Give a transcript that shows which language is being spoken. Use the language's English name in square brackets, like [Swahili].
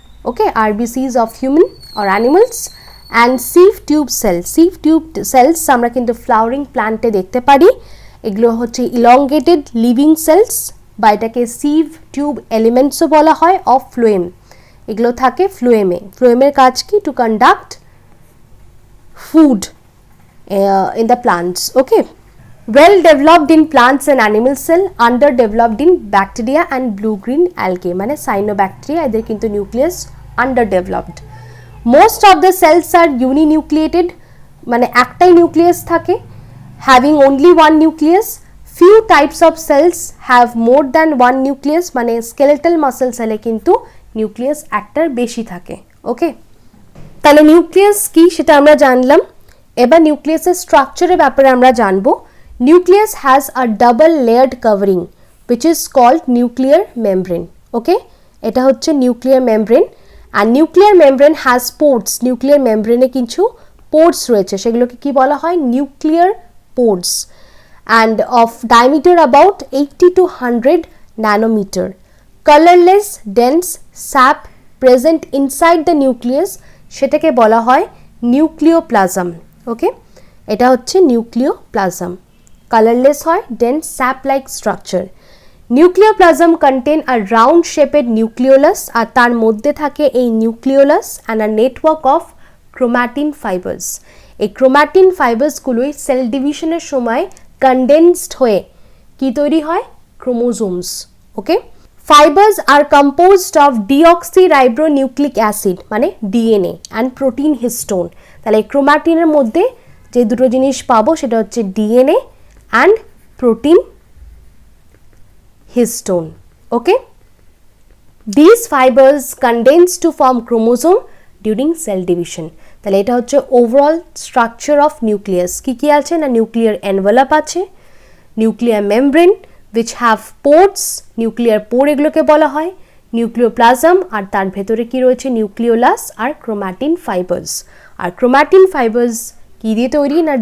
[English] Okay, RBCs of human or animals and sieve tube cell. [Bangla] সিভ tube sales আমরা কিন্তু flowering প্ল্যান্টে দেখতে পারি। এগুলো হচ্ছে ইলংগেটেড লিভিং সেলস বা এটাকে সিভ টিউব এলিমেন্টসও বলা হয় অফ ফ্লোয়েম। এগুলো থাকে ফ্লোয়েমে। ফ্লোয়েমের কাজ কি? [English] To conduct food in the plants. Okay, well developed in plants and animal cell, underdeveloped in bacteria and blue green algae, [Bangla] মানে cyanobacteria এদের কিন্তু nucleus underdeveloped. [English] Most of the cells are uninucleated, [Bangla] মানে একটাই nucleus থাকে, [English] having only one nucleus. Few types of cells have more than one nucleus, [Bangla] মানে skeletal muscle cell-এ কিন্তু nucleus একটার বেশি থাকে। ওকে, তাহলে নিউক্লিয়াস কি সেটা আমরা জানলাম। এবার নিউক্লিয়াসের স্ট্রাকচারের ব্যাপারে আমরা জানবো। [English] Nucleus has a double layered covering which is called nuclear membrane. [Bangla] ওকে, এটা হচ্ছে nuclear membrane. আর [English] Nuclear membrane has ports. [Bangla] Nuclear মেমব্রেনে কিছু পোর্টস রয়েছে, সেগুলোকে কি বলা হয়? [English] Nuclear ports, and of diameter about 80 to 100 nanometre. Colourless dense sap present inside the nucleus, [Bangla] সেটাকে বলা হয় [English] Nucleoplasm. [Bangla] ওকে, এটা হচ্ছে নিউক্লিওপ্লাজম। কালারলেস হয়, dense sap like structure. [English] nucleoplasm contain a round shaped nucleolus, [Bangla] আর তার মধ্যে থাকে এই [English] Nucleolus and a network of chromatin fibres. [Bangla] এই ক্রোম্যাটিন ফাইবার্সগুলোই সেল ডিভিশনের সময় কনডেন্সড হয়ে কি তৈরি হয়? Chromosomes. [English] okay, fibers are composed of deoxyribonucleic acid [Bangla] মানে ডিএনএ [English] and protein histone। [Bangla] তাহলে ক্রোম্যাটিনের মধ্যে যে দুটো জিনিস পাবো সেটা হচ্ছে DNA and protein histone। [English] Okay, these fibers condense to form chromosome during cell division। [Bangla] তাহলে এটা হচ্ছে ওভারঅল স্ট্রাকচার অফ নিউক্লিয়াস। কি কি আছে না, নিউক্লিয়ার এনভেলপ আছে, nuclear membrane [English] which have ports, [Bangla] nuclear পোর এগুলোকে বলা হয়, নিউক্লিওপ্লাজম আর তার ভেতরে কি রয়েছে? নিউক্লিওলাস আর ক্রোম্যাটিন ফাইবার্স। আর ক্রোম্যাটিন ফাইবার্স কি দিয়ে তৈরি না?